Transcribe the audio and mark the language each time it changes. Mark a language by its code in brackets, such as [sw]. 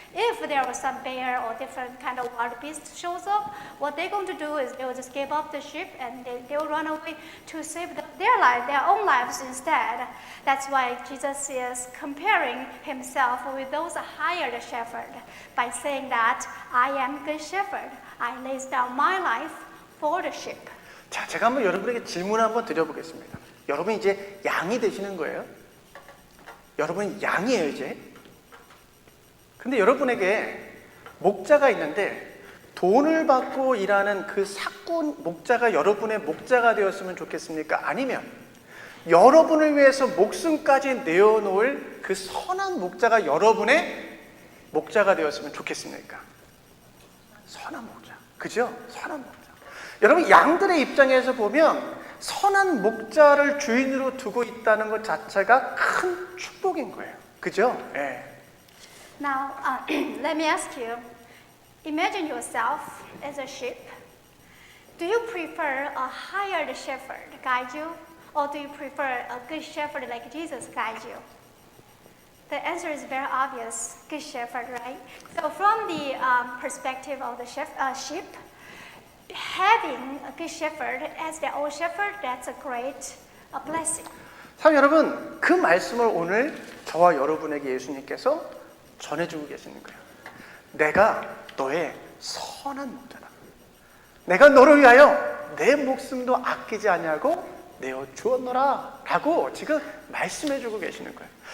[en] If there was some bear or different kind of wild beast shows up, what they're going to do is they will just give up the sheep and they will run away to save their own lives instead. That's why Jesus is comparing himself with those hired shepherd by saying that I am good shepherd. I lay down my life for the sheep. [ko] 자, 제가 한번 여러분에게 질문을 한번 드려보겠습니다. 여러분 이제 양이 되시는 거예요? 여러분 양이에요 이제? 근데 여러분에게 목자가 있는데 돈을 받고 일하는 그 사꾼 목자가 여러분의 목자가 되었으면 좋겠습니까? 아니면 여러분을 위해서 목숨까지 내어놓을 그 선한 목자가 여러분의 목자가 되었으면 좋겠습니까? 선한 목자. 그죠? 선한 목자. 여러분 양들의 입장에서 보면 선한 목자를 주인으로 두고 있다는 것 자체가 큰 축복인 거예요. 그죠? 예. [en] Now, let me ask you, imagine yourself as a sheep. Do you prefer a hired shepherd guide you, or do you prefer a good shepherd like Jesus guide you? The answer is very obvious, good shepherd, right? So from the perspective of the sheep, having a good shepherd as their own shepherd, that's a great blessing. [ko] 사랑 여러분, 그 말씀을 오늘 저와 여러분에게 예수님께서 전해주고 계시는 거예요. 내가 너의 선한 목자다. 내가 너를 위하여 내 목숨도 아끼지 아니하고 내어 주었노라 라고 지금 말씀해주고 계시는 거예요.